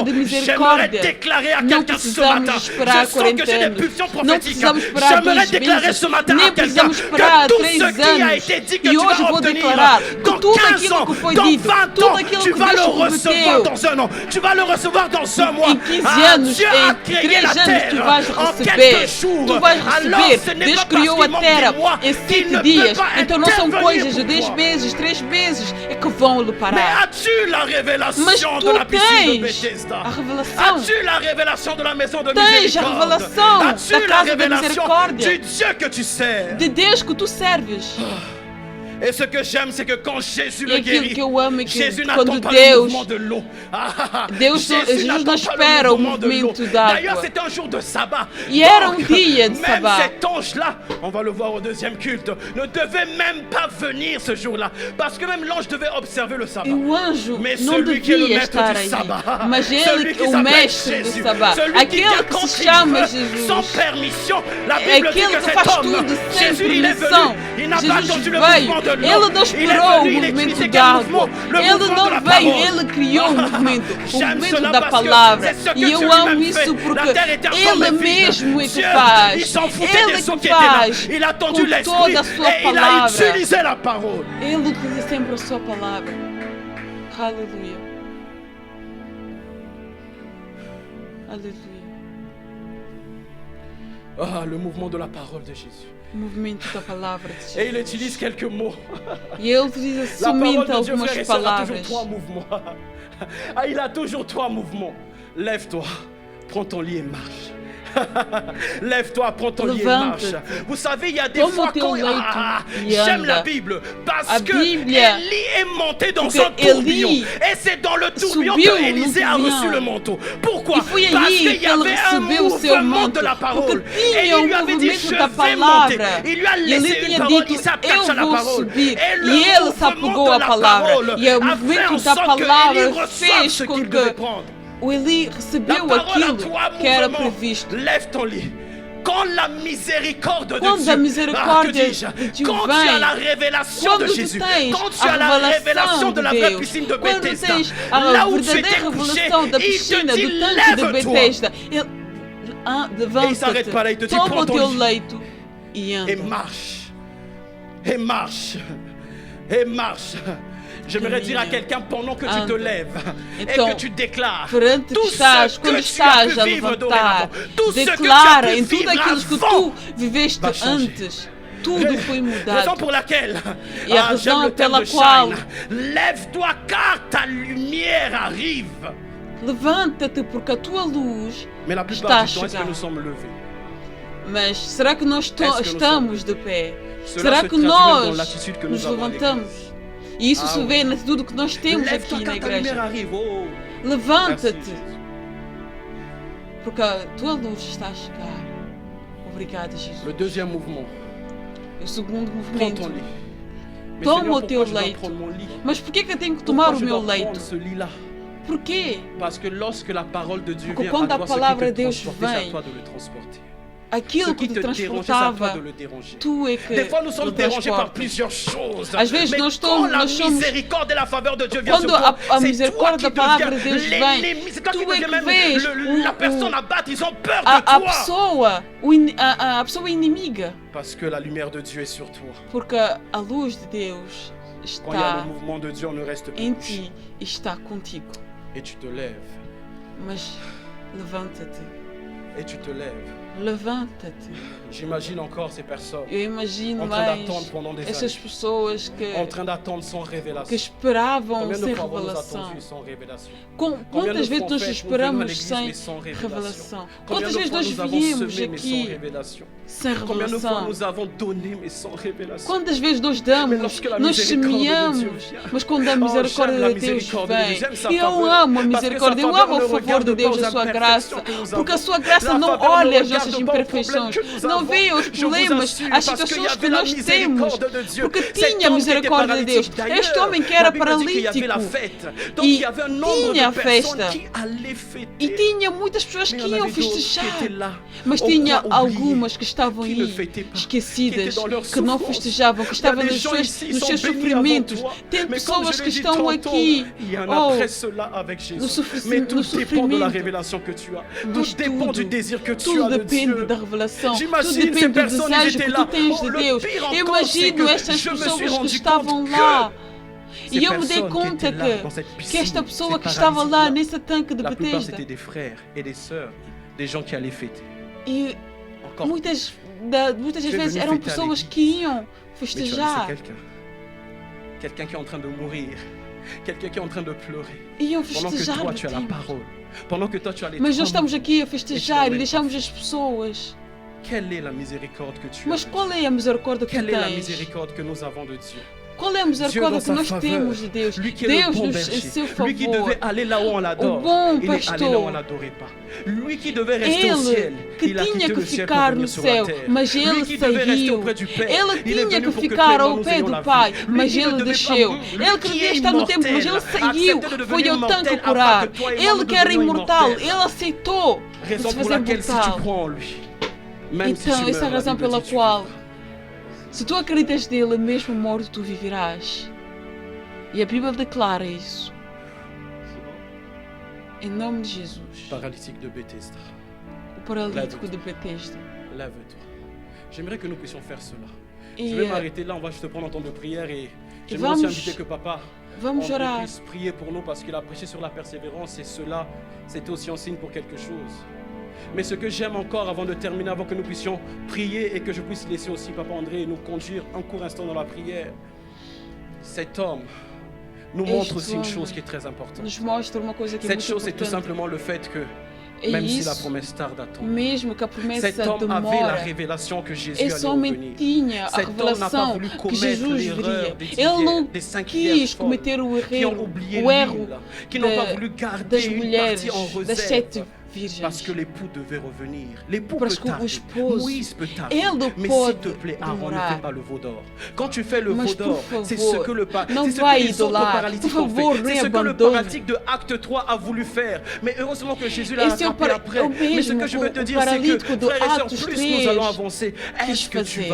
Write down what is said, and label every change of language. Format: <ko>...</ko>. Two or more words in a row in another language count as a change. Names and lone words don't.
<fr>J'aimerais déclarer à quelqu'un ce matin, je sens que j'ai des pulsions prophétiques. J'aimerais déclarer ce matin à quelqu'un que tout ce qui a été dit que tu vas obtenir dans 15 ans, dans 20 ans, tu vas le recevoir dans 1 an, tu vas le recevoir dans mois.</fr> <pt>Em 15 anos, em 3 anos, tu vais receber. Tu vais receber. Deus criou a terra em 7 dias. Então não são coisas de 10 meses, 3 meses é que vão lhe parar. Mas tu tens a revelação. Tens a revelação da casa da misericórdia. De Deus que tu serves.</pt> <fr>Et ce que j'aime, c'est que quand Jésus le guérit, Jésus n'attend pas le mouvement de l'eau.</fr> <pt>Jesus não espera o movimento d'água.</pt> <fr>D'ailleurs, c'était un jour de sabbat.</fr> <pt>E era dia de</pt> <fr>même</fr> <pt>sabbat.</pt> <fr>cet ange-là, on va le voir au deuxième culte, ne devait même pas venir ce jour-là. Parce que même l'ange devait observer le sabbat.</fr> <pt>O anjo</pt> <fr>Mais</fr> <pt>não</pt> <fr>celui qui est le</fr> <pt>devia</pt> <fr>maître</fr> <pt>estar</pt> <fr>du</fr> <pt>aí.</pt> <fr>sabbat,</fr> <pt>Mas</pt> <fr>celui</fr> <pt>ele,</pt> <fr>qui</fr> <pt>o</pt> <fr>s'appelle</fr> <pt>mestre</pt> <fr>Jésus,</fr> <pt>do sabbat,</pt> <fr>celui qui</fr> <pt>aquele</pt> <fr>vient</fr> <pt>que</pt> <fr>quand</fr> <pt>se</pt> <fr>il</fr> <pt>chama</pt> <fr>veut,</fr> <pt>Jesus,</pt> <fr>sans permission, la Bible dit</fr> <pt>aquele que</pt> <fr>que cet</fr> <pt>faz</pt> <fr>homme,</fr> <pt>tudo sem</pt> <fr>Jésus, il est venu,</fr> <pt>permissão.</pt> <fr>il n'a pas</fr> <pt>Jesus</pt> <fr>attendu le</fr> <pt>veio,</pt> <fr>mouvement de l'eau.</fr> <pt>ele não esperou o movimento d'água, ele não veio, ele criou o movimento da palavra. E eu amo isso porque ele mesmo é que faz, ele que faz com toda a sua palavra. Ele utiliza sempre a sua palavra. Aleluia. Aleluia.</pt> <fr>Ah, le mouvement de la parole de Jésus.</fr> <pt>O movimento da palavra de Jesus.</pt> <fr>Et il utilise quelques mots.</fr> <pt>E ele utiliza somente algumas palavras.</pt> <fr>Ah, il a toujours 3 mouvements. Lève-toi, prends ton lit et marche. Lève-toi, prends ton lit et marche. Vous savez, il y a des fois quand j'aime la Bible parce que Élie est monté dans un tourbillon. Et c'est dans le tourbillon que Élisée a reçu le manteau. Pourquoi? Parce qu'il y avait un mouvement de la parole. Et il lui avait dit, je vais monter. Il lui a laissé une parole, il s'attache à la parole. Et le mouvement de la parole a fait en sorte que Élie reçoive ce qu'il devait prendre.</fr> <pt>O Eli recebeu aquilo que era previsto.</pt> <fr>Lève ton lit. Quand la miséricorde de Dieu, quand tu as la révélation de Jésus, quand tu as la révélation de la vraie piscine de Bethesda, là où tu étais couché, il te dit lève-toi. Et il ne s'arrête pas là, il te dit prends ton lit et marche. Et marche. Et marche. J'aimerais dire à quelqu'un pendant que tu te lèves et que tu déclares tout ce que tu as pu vivre dorénavant, tout ce que tu as pu vivre avant va changer.</fr> <pt>Tudo foi mudado.</pt> <fr>Raison pour laquelle</fr> <pt>e a razão pela qual</pt> <fr>lève-toi car ta lumière arrive.</fr> <pt>Levanta-te porque a tua luz</pt> <fr>Mais la</fr> <pt>está a</pt> <fr>plupart du temps, est-ce que</fr> <pt>chegar.</pt> <fr>nous sommes levés?</fr> <pt>Mas será que nós estamos de pé?</pt> <fr>Cela</fr> <pt>Será</pt> <fr>se</fr> <pt>que</pt> <fr>traduit même</fr> <pt>nós</pt> <fr>dans l'attitude que</fr> <pt>nos</pt> <fr>nous avons à</fr> <pt>levantamos? E isso se vê na tudo que nós temos aqui na igreja. Levanta-te, porque a tua luz está a chegar. Obrigada, Jesus.</pt> <fr>Le deuxième mouvement.</fr> <pt>O segundo</pt> <fr>Prends</fr> <pt>movimento.</pt> <fr>ton lit. Mais</fr> <pt>Toma</pt> <fr>Seigneur,</fr> <pt>o teu</pt> <fr>pourquoi je dois</fr> <pt>leito.</pt> <fr>prendre mon lit?</fr> <pt>Mas por que eu tenho que tomar</pt> <fr>Pourquoi</fr> <pt>o</pt> <fr>je</fr> <pt>meu</pt> <fr>dois</fr> <pt>leito?</pt> <fr>prendre ce lit-là?</fr> <pt>Por quê?</pt> <fr>Parce que lorsque la parole de Dieu</fr> <pt>Porque</pt> <fr>vient</fr> <pt>quando</pt> <fr>à</fr> <pt>a</pt> <fr>toi, ce</fr> <pt>palavra</pt> <fr>qui</fr> <pt>de</pt> <fr>te</fr> <pt>Deus</pt> <fr>transporte, c'est à</fr> <pt>vem,</pt> <fr>toi de le transporter.</fr> <pt>aquilo</pt> <fr>Ce</fr> <pt>que</pt> <fr>qui</fr> <pt>te</pt> <fr>te dérangeait, c'est à toi</fr> <pt>transportava,</pt> <fr>de le déranger.</fr> <pt>tu é que</pt> <fr>Des fois, nous sommes</fr> <pt>le</pt> <fr>dérangés par</fr> <pt>transportas.</pt> <fr>plusieurs choses.</fr> <pt>Às vezes</pt> <fr>Mais</fr> <pt>nós</pt> <fr>quand la</fr> <pt>somos</pt> <fr>miséricorde et la faveur de Dieu vient</fr> <pt>quando</pt> <fr>sur toi,</fr> <pt>a</pt> <fr>c'est toi</fr> <pt>misericórdia</pt> <fr>qui</fr> <pt>da palavra de</pt> <fr>deviens</fr> <pt>Deus vem,</pt> <fr>l'ennemi. C'est toi qui</fr> <pt>tu é</pt> <fr>deviens</fr> <pt>que</pt> <fr>même</fr> <pt>vês</pt> <fr>la personne à battre. Ils ont peur de</fr> <pt>a</pt> <fr>toi.</fr> <pt>pessoa, a pessoa inimiga,</pt> <fr>Parce que la lumière de Dieu est sur toi.</fr> <pt>porque a luz de Deus</pt> <fr>Quand il y a</fr> <pt>está</pt> <fr>le mouvement de Dieu, on ne reste plus</fr> <pt>em</pt> <fr>couché.</fr> <pt>ti e está contigo.</pt> <fr>Et tu te lèves.</fr> <pt>Mas levanta-te,</pt> <fr>Et tu te lèves.</fr> <pt>levanta-te.</pt> <fr>J'imagine encore ces personnes</fr> <pt>Eu imagino</pt> <fr>en train</fr> <pt>mais</pt> <fr>d'attendre pendant des</fr> <pt>essas</pt> <fr>années.</fr> <pt>pessoas</pt> <fr>En train d'attendre sans</fr> <pt>que</pt> <fr>révélation.</fr> <pt>esperavam</pt> <fr>Combien de</fr> <pt>sem</pt> <fr>fois avons-nous</fr> <pt>revelação.</pt> <fr>attendu sans révélation?</fr> <pt>Quantas</pt> <fr>Combien de</fr> <pt>vezes</pt> <fr>fois,</fr> <pt>nós</pt> <fr>en fait, nous venons à</fr> <pt>esperamos</pt> <fr>l'église,</fr> <pt>sem</pt> <fr>mais sans révélation?</fr> <pt>revelação?</pt> <fr>Combien</fr> <pt>Quantas</pt> <fr>de</fr> <pt>vezes</pt> <fr>fois</fr> <pt>nós</pt> <fr>nous avons</fr> <pt>viemos</pt> <fr>semé, mais sans</fr> <pt>aqui</pt> <fr>révélation?</fr> <pt>sem</pt> <fr>Combien de fois</fr> <pt>revelação?</pt> <fr>nous avons donné, mais sans révélation?</fr> <pt>Quantas vezes nós</pt> <fr>Mais</fr> <pt>damos,</pt> <fr>lorsque la</fr> <pt>nós</pt> <fr>miséricorde de Dieu</fr> <pt>semeamos,</pt> <fr>vient,</fr> <pt>mas quando a</pt> <fr>j'aime</fr> <pt>misericórdia</pt> <fr>la</fr> <pt>de Deus</pt> <fr>miséricorde de Dieu,</fr> <pt>vem,</pt> <fr>j'aime sa</fr> <pt>e eu</pt> <fr>faveur,</fr> <pt>amo a</pt> <fr>parce que sa</fr> <pt>misericórdia, eu</pt> <fr>faveur</fr> <pt>amo o</pt> <fr>ne</fr> <pt>favor</pt> <fr>regarde</fr> <pt>de Deus,</pt> <fr>pas</fr> <pt>a</pt> <fr>aux</fr> <pt>sua graça,</pt> <fr>imperfections que nous</fr> <pt>porque a</pt> <fr>avons.</fr> <pt>sua graça</pt> <fr>La</fr> <pt>não</pt> <fr>faveur</fr> <pt>olha</pt> <fr>ne</fr> <pt>as</pt> <fr>regarde</fr> <pt>nossas</pt> <fr>pas aux</fr> <pt>imperfeições,</pt> <fr>problèmes que nous</fr> <pt>não</pt> <fr>avons.</fr> <pt>vê os</pt> <fr>Je vous</fr> <pt>problemas,</pt> <fr>assure,</fr> <pt>as</pt> <fr>parce qu'il y</fr> <pt>situações que</pt> <fr>avait la</fr> <pt>nós temos,</pt> <fr>miséricorde de Dieu.</fr> <pt>porque</pt> <fr>Cet</fr> <pt>tinha a</pt> <fr>homme qui était</fr> <pt>misericórdia de Deus.</pt> <fr>paralytique,</fr> <pt>Este homem que</pt> <fr>d'ailleurs,</fr> <pt>era</pt> <fr>la Bible dit qu'il y avait la</fr> <pt>paralítico</pt> <fr>fête. Donc il y avait un nombre</fr> <pt>tinha a</pt> <fr>de personnes</fr> <pt>festa</pt> <fr>qui allaient</fr> <pt>e</pt> <fr>fêter.</fr> <pt>tinha muitas pessoas</pt> <fr>Mais</fr> <pt>que</pt> <fr>il y en</fr> <pt>iam</pt> <fr>avait d'autres qui</fr> <pt>festejar,</pt> <fr>étaient là,</fr> <pt>mas</pt> <fr>au</fr> <pt>tinha</pt> <fr>coin, oubliés,</fr> <pt>algumas que estavam</pt> <fr>qui ne</fr> <pt>aí</pt> <fr>fêtaient pas,</fr> <pt>esquecidas,</pt> <fr>qui étaient dans leur</fr> <pt>que não</pt> <fr>souffrance.</fr> <pt>festejavam, que estavam</pt> <fr>Il y a des</fr> <pt>nos</pt> <fr>gens</fr> <pt>seus,</pt> <fr>ici, ils</fr> <pt>nos</pt> <fr>sont</fr> <pt>seus</pt> <fr>bénis</fr> <pt>sofrimentos.</pt> <fr>avant toi.</fr> <pt>Tem</pt> <fr>Mais comme</fr> <pt>pessoas</pt> <fr>je</fr> <pt>que</pt> <fr>l'ai dit</fr> <pt>estão</pt> <fr>tantôt,</fr> <pt>aqui</pt> <fr>il y en</fr> <pt>oh,</pt> <fr>a après cela avec Jésus.</fr> <pt>no</pt> <fr>Mais tout dépend de la</fr> <pt>sofrimento.</pt> <fr>révélation que tu as.</fr> <pt>Mas</pt> <fr>Tout dépend du</fr> <pt>tudo,</pt> <fr>désir que tu</fr> <pt>tudo</pt> <fr>as de</fr> <pt>depende</pt> <fr>Dieu.</fr> <pt>da revelação, tudo</pt> <fr>J'imagine ces</fr> <pt>depende do</pt> <fr>personnes, ils</fr> <pt>desejo</pt> <fr>étaient</fr> <pt>que</pt> <fr>là.</fr> <pt>tu tens</pt> <fr>Oh,</fr> <pt>de</pt> <fr>le</fr> <pt>Deus.</pt> <fr>pire</fr> <pt>Eu</pt> <fr>encore, c'est</fr> <pt>imagino</pt> <fr>que</fr> <pt>estas</pt> <fr>je me suis</fr> <pt>pessoas que</pt> <fr>rendu</fr> <pt>estavam</pt> <fr>compte</fr> <pt>lá E eu me dei conta que esta pessoa que estava lá nesse tanque de Betesda,</pt> <fr>c'était des frères et des sœurs, des gens qui allaient fêter.</fr> <pt>E muitas das vezes eram pessoas que iam festejar.</pt> <fr>Quelqu'un qui est en train de mourir, quelqu'un qui est en train de pleurer.</fr> <pt>Iam festejar.</pt> <fr>Pendant que toi tu as la parole, pendant que toi tu as les.</fr> <pt>Mas nós estamos aqui a festejar e deixamos as pessoas.</pt> <fr>Quelle est la miséricorde que tu as?</fr> <pt>Mas qual é a misericórdia que</pt> <fr>Quelle est la</fr> <pt>tens?</pt> <fr>miséricorde que nous avons de Dieu?</fr> <pt>Qual é a misericórdia que nós temos de Deus? Deus nos em seu favor.</pt> <fr>Lui qui devait aller là où on l'adore,</fr> <pt>o bom</pt> <fr>il est allé là où on</fr> <pt>pastor.</pt> <fr>l'adorait pas. Lui qui devait rester au ciel,</fr> <pt>Ele que</pt> <fr>il a</fr> <pt>tinha</pt> <fr>quitté</fr> <pt>que</pt> <fr>le ciel pour</fr> <pt>ficar</pt> <fr>venir</fr> <pt>no</pt> <fr>sur la</fr> <pt>céu,</pt> <fr>terre.</fr> <pt>mas</pt> <fr>Lui</fr> <pt>ele</pt> <fr>qui devait rester</fr> <pt>saiu.</pt> <fr>auprès du Père,</fr> <pt>Ele</pt> <fr>il est</fr> <pt>tinha</pt> <fr>venu</fr> <pt>que</pt> <fr>pour que toi</fr> <pt>ficar</pt> <fr>et moi</fr> <pt>ao</pt> <fr>nous</fr> <pt>pé</pt> <fr>ayons</fr> <pt>do</pt> <fr>la</fr> <pt>Pai,</pt> <fr>vie.</fr> <pt>mas</pt> <fr>Lui qui</fr> <pt>ele</pt> <fr>ne devait</fr> <pt>desceu.</pt> <fr>pas</fr> <pt>Ele</pt> <fr>qui</fr> <pt>queria</pt> <fr>est</fr> <pt>estar no templo, mas ele</pt> <fr>immortel,</fr> <pt>saiu.</pt> <fr>accepte de</fr> <pt>Foi</pt> <fr>devenir</fr> <pt>ao tanque</pt> <fr>mortel</fr> <pt>curar.</pt> <fr>afin que toi et moi</fr> <pt>Ele</pt> <fr>nous</fr> <pt>que era</pt> <fr>devenions</fr> <pt>imortal,</pt> <fr>immortels.</fr> <pt>ele aceitou</pt> <fr>Raison</fr> <pt>se</pt> <fr>pour</fr> <pt>fazer</pt> <fr>laquelle si tu</fr> <pt>mortal.</pt> <fr>crois en lui, même si tu</fr> <pt>Então,</pt> <fr>meurs,</fr> <pt>essa é a</pt> <fr>la</fr> <pt>razão</pt> <fr>Bible</fr> <pt>pela</pt> <fr>dit, tu</fr> <pt>qual,</pt> <fr>vivras.</fr> <pt>se tu acreditas nele, mesmo morto, tu viverás. E a Bíblia declara isso. Em nome de Jesus.</pt> <fr>Paralytique de Bethesda,</fr> <pt>O paralítico de Betesda.</pt> <fr>lève-toi. J'aimerais que nous puissions faire cela. Je</fr> <pt>E</pt> <fr>vais m'arrêter là, on va juste prendre un temps de prière et j'aimerais</fr> <pt>vamos-</pt> <fr>aussi inviter que papa</fr> <pt>vamos orar.</pt> <fr>puisse prier pour nous parce qu'il a prêché sur la persévérance et cela, c'était aussi un signe pour quelque chose. Mais ce que j'aime encore avant de terminer, avant que nous puissions prier et que je puisse laisser aussi Papa André nous conduire un court instant dans la prière, cet homme nous montre aussi une chose qui est très importante.</fr> <pt>Nos mostra uma coisa que é</pt> <fr>Cette</fr> <pt>muito</pt> <fr>chose, c'est tout</fr> <pt>importante.</pt> <fr>simplement le fait que</fr> <pt>É</pt> <fr>même si la</fr> <pt>isso,</pt> <fr>promesse tarde à tomber,</fr> <pt>mesmo que a promessa</pt> <fr>cet homme avait la</fr> <pt>demora,</pt> <fr>révélation que Jésus</fr> <pt>esse</pt> <fr>allait</fr> <pt>homem</pt> <fr>revenir.</fr> <pt>tinha a</pt> <fr>Cet homme n'a pas</fr> <pt>revelação</pt> <fr>voulu</fr> <pt>que</pt> <fr>commettre</fr> <pt>Jesus</pt> <fr>l'erreur</fr> <pt>viria. Ele não</pt> <fr>des cinq vierges</fr> <pt>quis cometer o</pt> <fr>qui ont oublié</fr> <pt>erro</pt> <fr>l'huile, qui n'ont pas voulu garder</fr> <pt>das</pt> <fr>une</fr> <pt>mulheres,</pt> <fr>partie en</fr> <pt>das</pt> <fr>réserve.</fr> <pt>7</pt> <fr>Parce</fr> <pt>virgens.</pt> <fr>que l'époux devait revenir. L'époux</fr> <pt>Parce</pt> <fr>peut</fr> <pt>que o</pt> <fr>tarder.</fr> <pt>esposo,</pt> <fr>Moïse peut tarder.</fr> <pt>ele</pt> <fr>Mais</fr> <pt>pode</pt> <fr>s'il te plaît, Aaron, ne</fr> <pt>demorar.</pt> <fr>fais pas le veau d'or. Quand tu fais le</fr> <pt>Mas,</pt> <fr>veau d'or,</fr> <pt>por</pt> <fr>c'est ce</fr> <pt>favor,</pt> <fr>que le</fr> <pt>não</pt> <fr>c'est ce</fr> <pt>vai</pt> <fr>que les autres</fr> <pt>idolar.</pt> <fr>paralytiques</fr> <pt>Por</pt> <fr>ont</fr> <pt>favor,</pt> <fr>fait.</fr> <pt>nem</pt> <fr>C'est ce que le</fr> <pt>abandone.</pt> <fr>paralytique de Acte 3 a voulu faire. Mais heureusement que Jésus l'a</fr> <pt>Esse é o</pt> <fr>rattrapé après.</fr> <pt>o</pt> <fr>Mais ce</fr> <pt>mesmo</pt> <fr>que je veux te</fr> <pt>o</pt> <fr>dire, c'est</fr> <pt>paralítico</pt> <fr>que,</fr> <pt>do</pt> <fr>frères et sœurs,</fr> <pt>Atos</pt> <fr>plus</fr> <pt>3</pt> <fr>nous allons avancer,</fr> <pt>quis</pt> <fr>est-ce que tu vas</fr>